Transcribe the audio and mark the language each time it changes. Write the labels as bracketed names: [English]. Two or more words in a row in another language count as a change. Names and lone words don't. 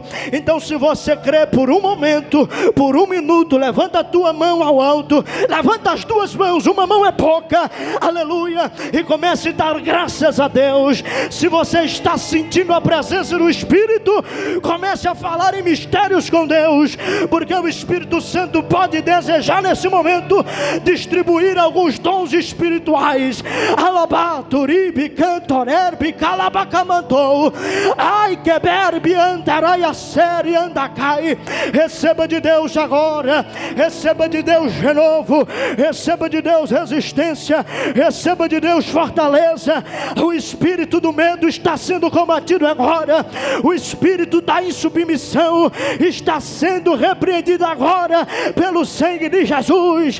[Portuguese] Então, se você crê, por um momento, por um minuto, levanta a tua mão ao alto, levanta as duas mãos, uma mão é pouca, aleluia, e comece a dar graças a Deus. Se você está sentindo a presença do Espírito, comece a falar em mistérios com Deus, porque o Espírito Santo pode desejar nesse momento distribuir alguns dons espirituais. Alabaturibi cantorerbi calabacamantou, ai queberbi andarai a série andacai. Receba de Deus agora, receba de Deus renovo, receba de Deus resistência, receba de Deus fortaleza. O espírito do medo está sendo combatido agora, o espírito da insubmissão está sendo repreendido agora pelo sangue de Jesus.